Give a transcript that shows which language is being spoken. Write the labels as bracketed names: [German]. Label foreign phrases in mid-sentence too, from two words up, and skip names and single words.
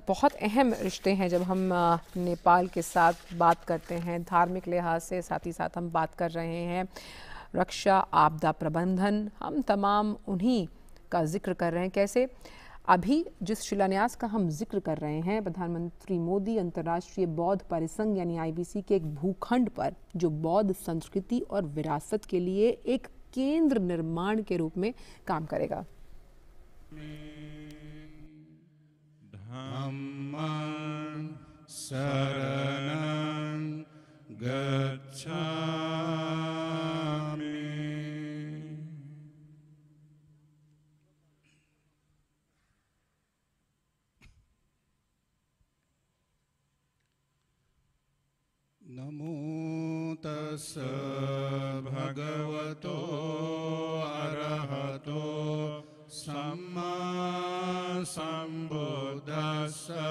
[Hindi] बहुत अहम रिश्ते हैं जब हम नेपाल के साथ बात करते हैं धार्मिक लिहाज से, साथ ही साथ हम बात कर रहे हैं रक्षा, आपदा प्रबंधन, हम तमाम उन्हीं का जिक्र कर रहे हैं। कैसे अभी जिस शिलान्यास का हम जिक्र कर रहे हैं, प्रधानमंत्री मोदी अंतर्राष्ट्रीय बौद्ध परिसंघ यानी IBC के एक भूखंड पर जो बौद्ध संस्कृति और विरासत के लिए एक केंद्र निर्माण के रूप में काम करेगा। [Pali] धम्मं शरणं गच्छामि। नमो तस्स भगवतो अरहतो सम्मा संबुद्दस्स।